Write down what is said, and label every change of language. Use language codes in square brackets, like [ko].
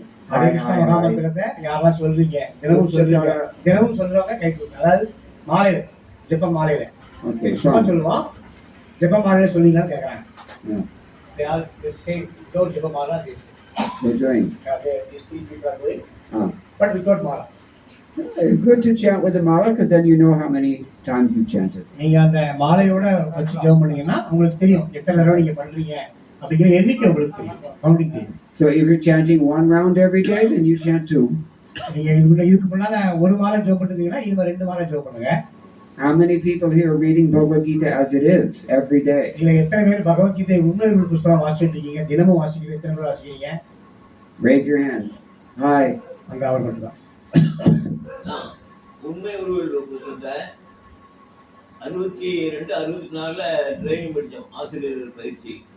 [ta] Hare Krishna மகாமந்திரத்தை யாரா சொல்றீங்க? தினமும் சொல்றவங்க கை தூக்குங்க. அதாவது மாலையில ஜெப மாலையில. [en] Okay, [ta] சொல்லுவோம். ஜெப மாலையில சொல்றீங்கன்னு கேக்குறாங்க. [en] They all the same. Without japa mala this. They're doing. These people are doing. But without mala. It's good to chant with the mala because then you know how many times you chanted. [ta] நீங்க அந்த மாலையோட வச்சு ஜெபம் பண்ணீங்கன்னா உங்களுக்கு தெரியும் எத்தனை தடவை நீங்க பண்றீங்க அப்படிங்கிற எண்ணிக்கை உங்களுக்கு தெரியும். கவுண்டிங் தெரியும். [en] So if you're chanting one round every day, then you chant 2. [ta] நீங்க இதுக்கு முன்னால ஒரு மாலை ஜெபம் பண்ணீங்கன்னா இது 2 மாலை ஜெபம் பண்ணுங்க. [en] How many people here are reading Bhagavad Gita as it is every day? [ta] இல்ல எத்தனை பேர் பகவத் கீதை உண்மை புத்தகம் வாசிச்சிட்டு இருக்கீங்க? தினமும் வாசிக்கிறீங்க? எத்தனை பேர் வாசிக்கிறீங்க? [en] Raise your hands. Hi. [ta] அங்க அவர் மட்டும் தான். உண்மை உருவல் புத்தகத்தை 62 64ல ட்ரைனிங் படித்தோம், ஆசிரியர் பயிற்சி.